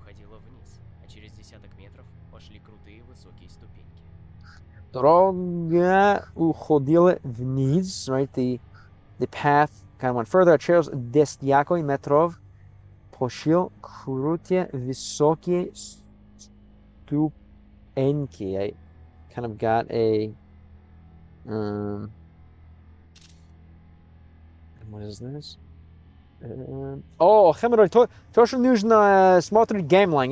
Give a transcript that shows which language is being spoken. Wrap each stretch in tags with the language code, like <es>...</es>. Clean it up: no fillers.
<ru>Уходила вниз, а через десяток метров пошли крутые высокие ступеньки. Дорога уходила вниз, right?</ru> <en>The path kind of went further.</en> <ru>Через 10 метров пошел крутые высокие ступеньки.</ru> <en>I kind of got a what is this?</en> <ru>Хемерой, тоже нужно смотреть геймлайн.</ru>